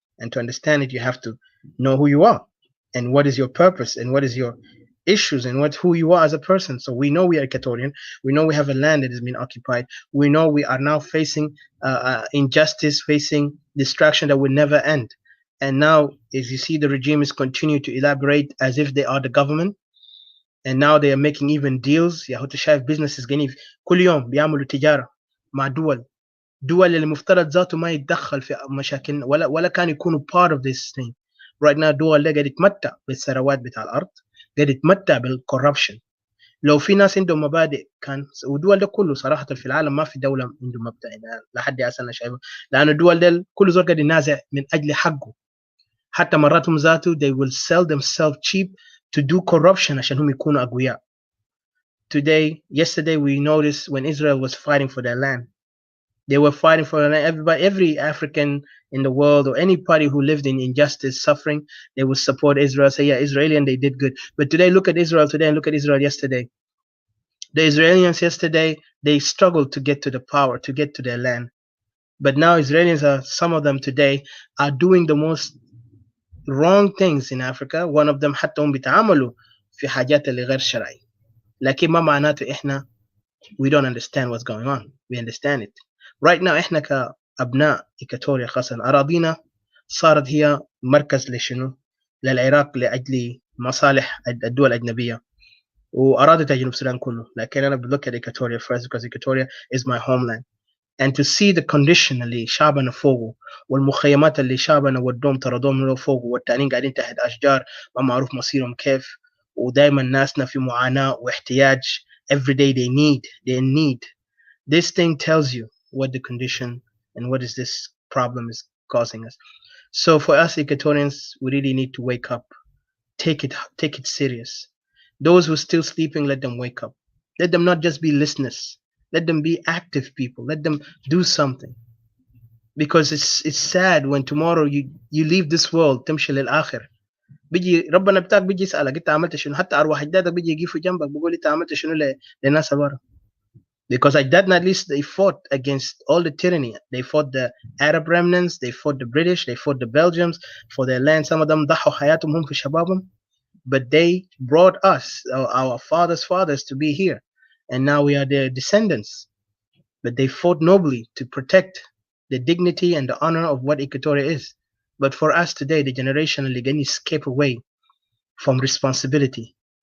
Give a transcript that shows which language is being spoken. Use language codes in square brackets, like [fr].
[en] And to understand it, you have to know who you are and what is your purpose and what is your issues and who you are as a person. So we know we are Equatorian. We know we have a land that has been occupied. We know we are now facing injustice, facing distraction that will never end. And now, as you see, the regime is continuing to elaborate as if they are the government. And now they are making even deals. [ar] يا هو شايف businesses قاعدين كل يوم بيعملوا تجارة مع دول اللي المفترض ذاته ما يتدخل في مشاكل ولا كان يكونوا [en] part of this thing. Right now [ar] دول اللي قاعد يتمتع بالثروات بتاع الأرض، قاعد يتمتع بالcorruption. لو في ناس عندهم مبادئ كان، والدول ده كله صراحة في العالم ما في دولة عنده مبدأ لحد هسه أنا شايفه، لأن الدول ده كل زول قاعد ينازع من أجل حقه. حتى مراتهم ذاته [en] they will sell themselves cheap to do corruption [ar] عشان هم يكونوا أقوياء. [en] Yesterday we noticed when Israel was fighting for their land, they were fighting for their land. Every African in the world or anybody who lived in injustice, suffering, they would support Israel, say, yeah, Israeli, they did good. But today, look at Israel today and look at Israel yesterday. The Israelis yesterday, they struggled to get to the power, to get to their land. But now Israelis some of them today are doing the most wrong things in Africa. One of them [ar] حتى هم بيتعاملوا في حاجات اللي غير شرعي. لكن ما معناته إحنا [en] We don't understand what's going on. We understand it. Right now [ar] احنا كأبناء إيكاتوريا خاصة أراضينا صارت هي مركز لشنو؟ للعراق لأجل مصالح الدول الأجنبية وأراضي جنوب السودان كله. لكن أنا [en] look at Equatoria first because Equatoria is my homeland. And to see the condition [ar] اللي شعبنا فوقه والمخيمات اللي شعبنا ودوم طردوهم له فوقه والتانيين قاعدين تحت أشجار ما معروف مصيرهم كيف ودائما ناسنا في معاناة واحتياج. [en] Every day they're in need. This thing tells you what the condition and what is this problem is causing us. So for us Equatorians, we really need to wake up. Take it serious. Those who are still sleeping, let them wake up. Let them not just be listeners. Let them be active people. Let them do something. Because it's sad when tomorrow you leave this world [ar] تمشي للآخر. بيجي ربنا بتاعك بيجي يسألك انت عملت شنو. حتى أرواح أجدادك بيجي يقفوا جنبك بيقول انت عملت شنو للناس اللي ورا. [en] Because [ar] أجدادنا [en] at least they fought against all the tyranny. They fought the Arab remnants, they fought the British, they fought the Belgians for their land. Some of them [ar] ضحوا حياتهم هم في شبابهم. [en] But they brought us, our fathers' fathers, to be here. And now we are their descendants. But they fought nobly to protect the dignity and the honor of what Equatoria is. But for us today, the generation [ar] اللي قاعدين [en] escape away from responsibility.